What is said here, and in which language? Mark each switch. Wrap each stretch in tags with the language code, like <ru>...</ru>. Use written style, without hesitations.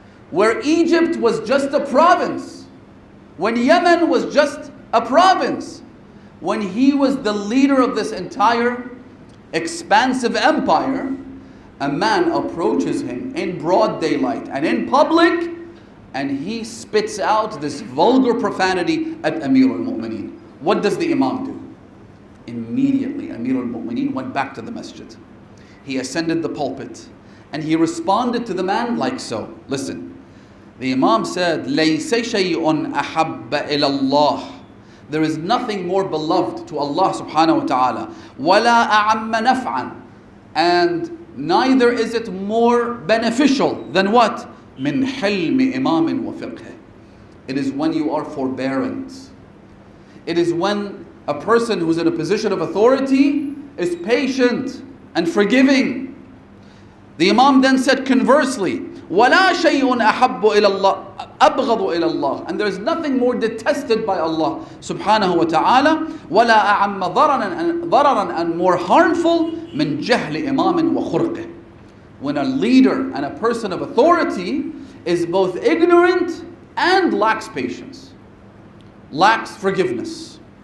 <en>where Egypt was just a province, when Yemen was just a province, when he was the leader of this entire expansive empire, a man approaches him in broad daylight and in public, and he spits out this vulgar profanity at Amir al-Mu'mineen. What does the Imam do? Immediately, Amir al-Mu'mineen went back to the masjid. He ascended the pulpit and he responded to the man like so. Listen, the Imam said,</en> <ar>لَيْسَ شَيْءٌ أَحَبَّ إِلَى اللَّهِ.</ar> <en>There is nothing more beloved to Allah subhanahu wa ta'ala.</en> <ar>وَلَا أَعَمَّ نَفْعًا.</ar> <en>And neither is it more beneficial than what?</en> <ar>مِنْ حِلْمِ إِمَامٍ وَفِقْهِ.</ar> <en>It is when you are forbearant. It is when a person who's in a position of authority is patient and forgiving. The Imam then said conversely,</en> <ar>وَلَا شَيْءٌ أَحَبُّ إِلَى اللَّهِ أَبْغَضُ إِلَى اللَّهِ.</ar> <en>And there is nothing more detested by Allah subhanahu wa ta'ala,</en> <ar>وَلَا أَعَمَّ ضَرَرًا,</ar> <en>and more harmful,</en> <ar>مِنْ جَهْلِ إِمَامٍ وَخُرْقِهِ.</ar> <en>When a leader and a person of authority is both ignorant and lacks patience, lacks forgiveness.</en>